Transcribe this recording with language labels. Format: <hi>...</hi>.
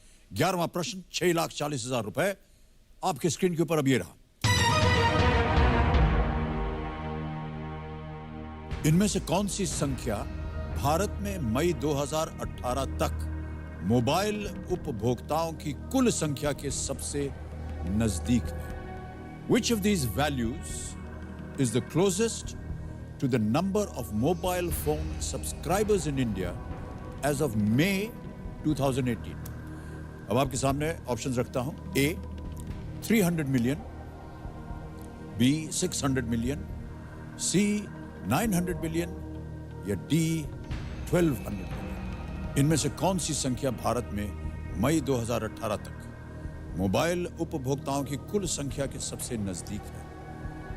<hi>11वां प्रश्न, 6,40,000 रुपए आपके स्क्रीन के ऊपर अब ये रहा। इनमें से कौन सी संख्या भारत में मई 2018 तक मोबाइल उपभोक्ताओं की कुल संख्या के सबसे नजदीक है?</hi> <en>Which of these values is the closest to the number of mobile phone subscribers in India as of May 2018?</en> <hi>अब आपके सामने ऑप्शंस रखता हूं। A 300 million, B 600 million, C 900 million या D 1200 मिलियन। इनमें से कौन सी संख्या भारत में मई 2018 तक मोबाइल उपभोक्ताओं की कुल संख्या के सबसे नजदीक है?</hi>